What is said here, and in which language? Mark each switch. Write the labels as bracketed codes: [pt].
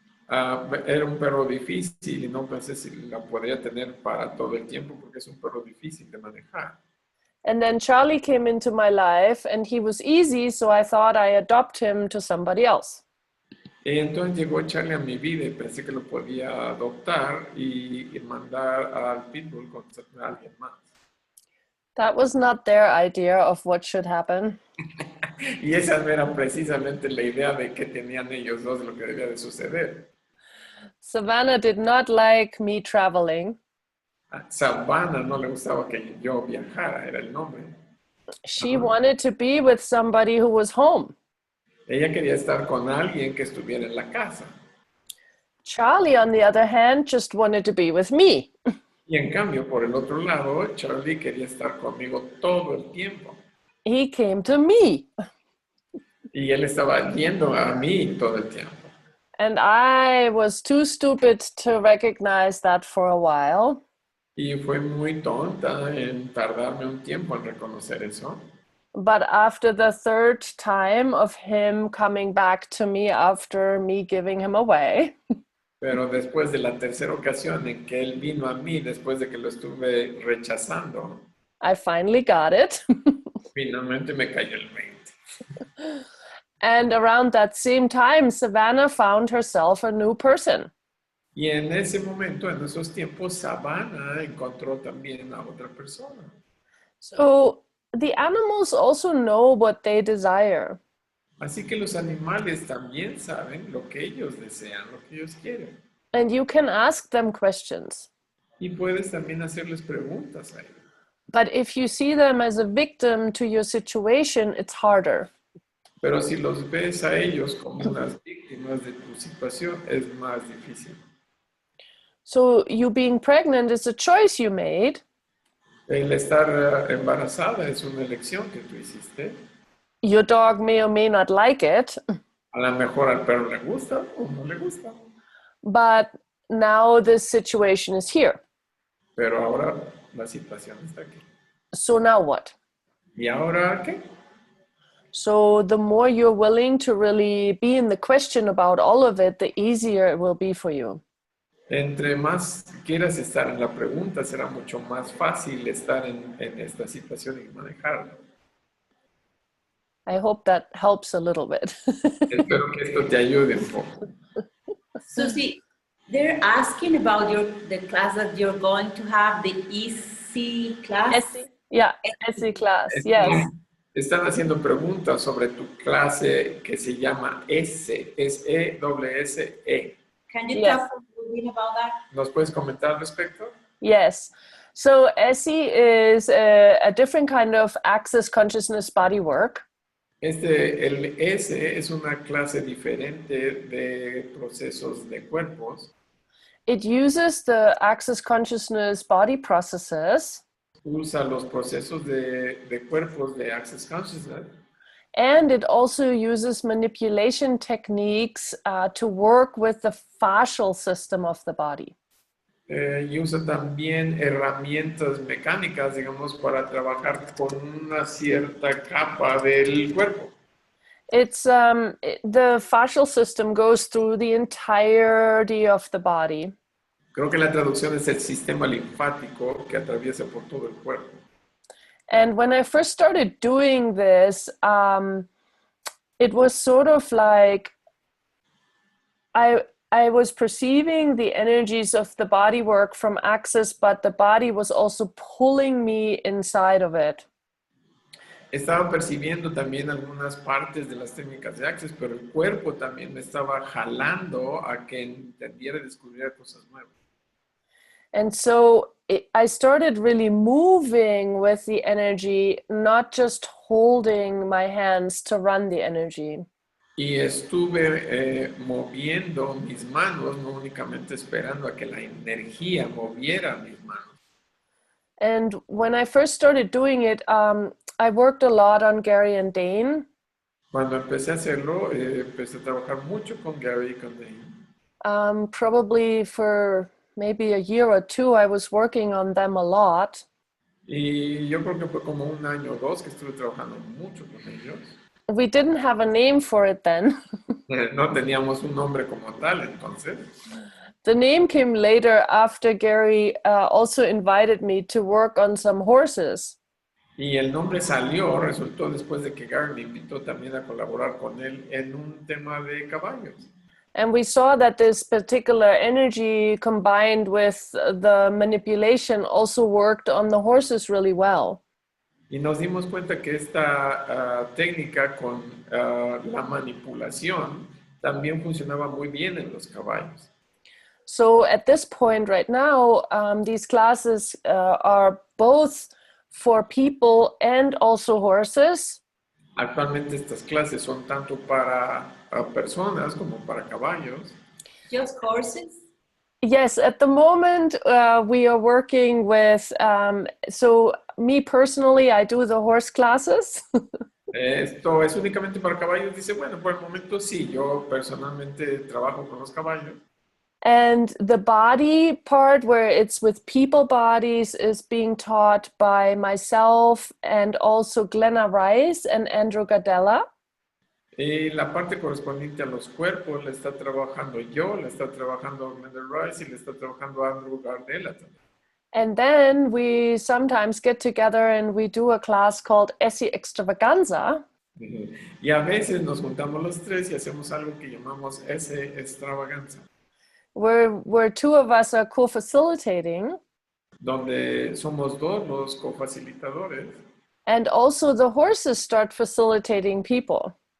[es] Era un perro difícil y no pensé si la podría tener para todo el tiempo porque es un perro difícil de manejar. [en] And then Charlie came into my life, and he was easy, so I thought I adopt him to somebody else. [es] Y entonces llegó Charlie a mi vida y pensé que lo podía adoptar y mandar al pitbull con alguien más. [en] That was not their idea of what should happen. [es] Y esa no era precisamente la idea de que tenían ellos dos, lo que debía de suceder. [en] Savannah did not like me traveling. [es] A Savannah no le gustaba que yo viajara, era el nombre. [en] She wanted to be with somebody who was home. [es] Ella quería estar con alguien que estuviera en la casa. [en] Charlie, on the other hand, just wanted to be with me. [es] Y en cambio, por el otro lado, Charlie quería estar conmigo todo el tiempo. [en] He came to me. [es] Y él estaba yendo a mí todo el tiempo. [en] And I was too stupid to recognize that for a while. [es] Y fue muy tonta en tardarme un tiempo en reconocer eso. [en] But after the third time of him coming back to me after me giving him away, [es] Pero después de la tercera ocasión en que él vino a mí, después de que lo estuve rechazando, [en] I finally got it. [es] finalmente me cayó el 20. [en] And around that same time, Savannah found herself a new person. [es] Y en ese momento, en esos tiempos, Savannah encontró también a otra persona. [en] So the animals also know what they desire. [es] Así que los animales también saben lo que ellos desean, lo que ellos quieren. [en] And you can ask them questions. [es] Y puedes también hacerles preguntas a ellos. [en] But if you see them as a victim to your situation, it's harder. [es] Pero si los ves a ellos como unas víctimas de tu situación, es más difícil. [en] So you being pregnant is a choice you made. [es] El estar embarazada es una elección que tú hiciste. [en] Your dog may or may not like it, [es] A lo mejor al perro le gusta o no le gusta. [en] but now this situation is here. [es] Pero ahora la situación está aquí. [en] So now what? [es] ¿Y ahora qué? [en] So the more you're willing to really be in the question about all of it, the easier it will be for you. [es] Entre más quieras estar en la pregunta, será mucho más fácil estar en esta situación y manejarla. [en] I hope that helps a little bit. [es] Espero que esto te ayude un poco. [en] Suzy, they're asking about the class that you're going to have, the EC class. Essie? Yeah, Essie class, yes. [es] Están haciendo preguntas sobre tu clase que se llama S, es E-S-S-E. [en] Can you Yes. talk a little bit about that? [es] ¿Nos puedes comentar al respecto? [en] Yes. So Essie is a different kind of access consciousness body work. [es] El S es una clase diferente de procesos de cuerpos. [en] It uses the access consciousness body processes, [es] Usa los procesos de cuerpos de Access Consciousness. [en] and it also uses manipulation techniques to work with the fascial system of the body. [es] Y usa también herramientas mecánicas, digamos, para trabajar con una cierta capa del cuerpo. [en] It's the fascial system goes through the entirety of the body. [es] Creo que la traducción es el sistema linfático que atraviesa por todo el cuerpo. [en] And when I first started doing this, it was sort of like I was perceiving the energies of the body work from Access, but the body was also pulling me inside of it. [es] Estaba percibiendo también algunas partes de las técnicas de Access, pero el cuerpo también me estaba jalando a que entendiera y descubriera cosas nuevas. [en] And so I started really moving with the energy, not just holding my hands to run the energy. [es] Y estuve moviendo mis manos, no únicamente esperando a que la energía moviera mis manos. [en] And when I first started doing it, I worked a lot on Gary and Dane. [es] Cuando empecé a hacerlo, empecé a trabajar mucho con Gary y con Dane. [en] Probably for maybe a year or two, I was working on them a lot. [es] Y yo creo que fue como un año o dos que estuve trabajando mucho con ellos. [en] We didn't have a name for it then. [es] No teníamos un nombre como tal, entonces. [en] The name came later after Gary also invited me to work on some horses. [es] Y el nombre salió, resultó después de que Gary me invitó también a colaborar con él en un tema de caballos. [en] And we saw that this particular energy combined with the manipulation also worked on the horses really well. [es] Y nos dimos cuenta que esta técnica con la manipulación también funcionaba muy bien en los caballos. [en] So at this point right now, these classes are both for people and also horses. [es] Actualmente estas clases son tanto para personas como para caballos. [en] Just horses? Yes, at the moment we are working with, so me personally, I do the horse classes. [es] Esto es únicamente para caballos. Dice, bueno, por el momento sí, yo personalmente trabajo con los caballos. [en] And the body part, where it's with people bodies, is being taught by myself and also Glenna Rice and Andrew Gardella. [es] Y la parte correspondiente a los cuerpos la está trabajando yo, la está trabajando Glenna Rice y la está trabajando Andrew Gardella también. [en] And then we sometimes get together and we do a class called Este Extravaganza. [es] Y a veces nos juntamos los tres y hacemos algo que llamamos ese extravaganza, [en] Where two of us are co-facilitating. [es] donde somos dos los cofacilitadores. [en] And also the horses start facilitating people.